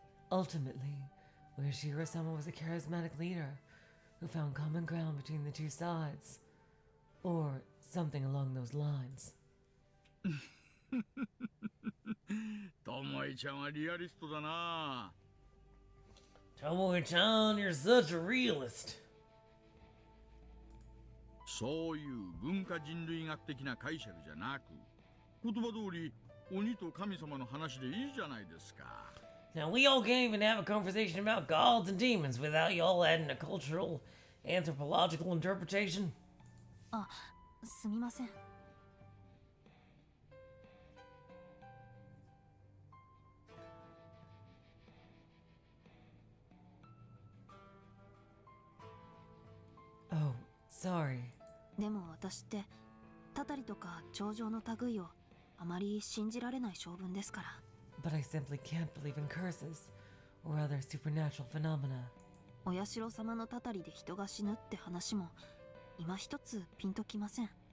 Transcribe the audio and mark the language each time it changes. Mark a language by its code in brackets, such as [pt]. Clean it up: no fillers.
[en] Ultimately, Ueshiro-sama was a charismatic leader who found common ground between the two sides, or something along those lines. [ja] ともえちゃんはリアリストだな。 [en] Tomoe-chan, you're such a realist. [ja] そういう文化人類学的な解釈じゃなく、言葉通り鬼と神様の話でいいじゃないですか。 [en] Now, we all can't even have a conversation about gods and demons without y'all adding a cultural, anthropological interpretation. [ja] あ、すみません。 [en] Oh, sorry. [ja] でも私ってたたりとか頂上の類をあまり信じられない性分ですから。 [en] But I simply can't believe in curses or other supernatural phenomena. [ja] お社様のたたりで人が死ぬって話も今一つピンときません。